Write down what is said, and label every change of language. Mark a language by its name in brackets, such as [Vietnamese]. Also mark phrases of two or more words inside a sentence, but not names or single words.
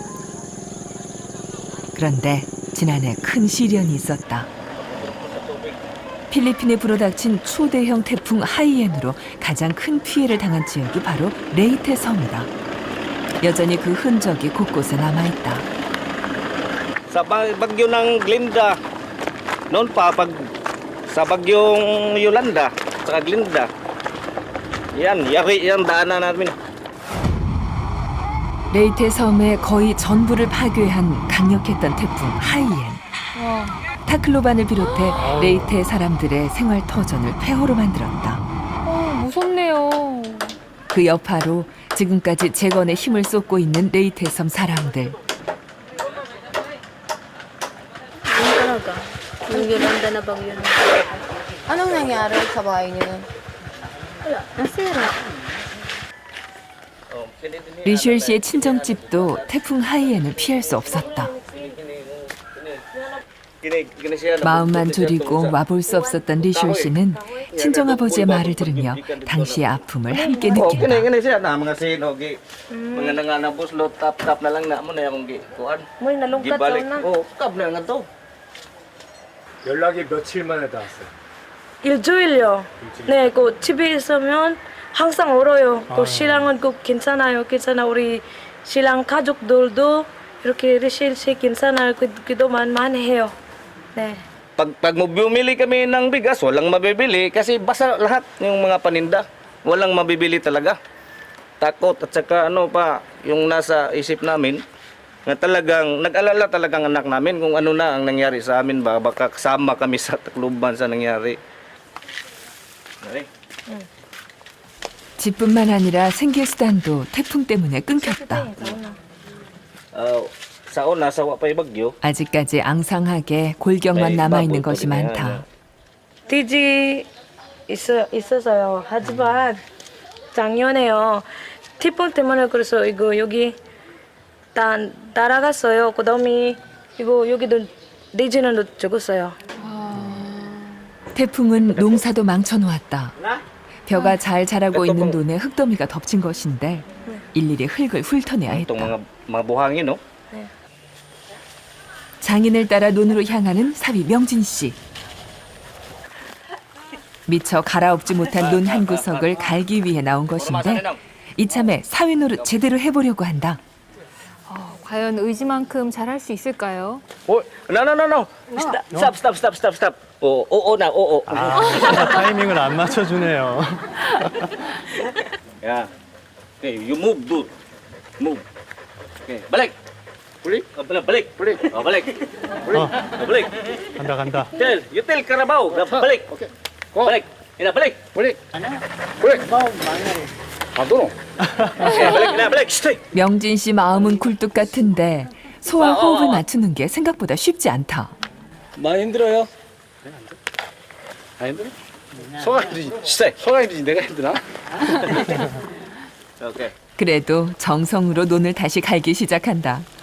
[Korean] 그런데 지난해 큰 시련이 있었다. 필리핀에 불어닥친 초대형 태풍 하이엔으로 가장 큰 피해를 당한 지역이 바로 레이테 섬이다. 여전히 그 흔적이 곳곳에 남아있다. [Filipino] Sa bagyo ng Glinda, noon pa pag sa bagyong Yolanda, sa Glinda. Yan, yari yan daanan namin. [Korean] 레이테 섬의 거의 전부를 파괴한 강력했던 태풍 하이엔. 타클로반을 비롯해 레이테 사람들의 생활 터전을 폐허로 만들었다. 무섭네요. 그 여파로 지금까지 재건에 힘을 쏟고 있는 레이테 섬 사람들. [Filipino] Yung talaga. Yung Yolanda na bagyo na. Anong nangyari sa bahay niyo nun? Wala, nasira. [Korean] 리쉘 씨의 친정집도 태풍 하이엔을 피할 수 없었다. 마음만 졸이고 와볼 수 없었던 리쉘 씨는 친정아버지의 말을 들으며 당시의 아픔을 함께 느낀다. [Filipino] May nalungkat na. [Korean] 연락이 며칠 만에 닿았어요. 일주일요. 네, 그 집에 있으면 항상 울어요. 그 신랑은 꼭 괜찮아요. 괜찮아. 우리 신랑 가족들도 이렇게 리실시 괜찮아요. 기도만 많이 해요. 네. [Filipino] Pag bumili kami ng bigas, walang mabibili kasi basa lahat yung mga paninda. Walang mabibili talaga. Takot at saka ano pa yung nasa isip namin na talagang nag-alala talagang anak namin kung ano na ang nangyari sa amin ba baka kasama kami sa Tacloban sa nangyari. [Korean] 집뿐만 아니라 생계수단도 태풍 때문에 끊겼다. [Filipino] Sa una sa wa pa'y bagyo. [Korean] 아직까지 앙상하게 골격만 남아있는 것이 많다. 뒤지 있었어요. 하지만 작년에요. 태풍 때문에 그래서 이거 여기 다 날아갔어요. 그다음에 이거 여기도 내지는 죽었어요. 태풍은 농사도 망쳐놓았다. 벼가 잘 자라고 있는 논에 흙더미가 덮친 것인데 일일이 흙을 훑어내야 [Filipino] Itong [Korean] 했다. [Filipino] mga buhangin, no? [Korean] 장인을 따라 논으로 향하는 사위 명진 씨. 미처 갈아엎지 못한 논 한 구석을 갈기 위해 나온 것인데 이참에 사위 노릇 제대로 해보려고 한다. 과연 의지만큼 잘할 수 있을까요? [English] Oh, no. Stop. [Filipino] Oo na, oo. [Korean] 타이밍을 안 맞춰주네요. [English] Yeah. Okay, you move, dude. Move. [Filipino] Okay, balik. Balik. Balik. Oh, balik. Balik. [Korean] 간다. [English] You tell Carabao. [Filipino] Balik. Okay. Balik. Balik. Balik. balik. Stay. [Korean] 명진 씨 마음은 굴뚝 같은데 소와 호흡을 맞추는 게 생각보다 쉽지 않다. 많이 힘들어요? 안 힘들어? 소가 힘들지. Stay. 소가 힘들지. 내가 힘드나? 오케이. 그래도 정성으로 논을 다시 갈기 시작한다.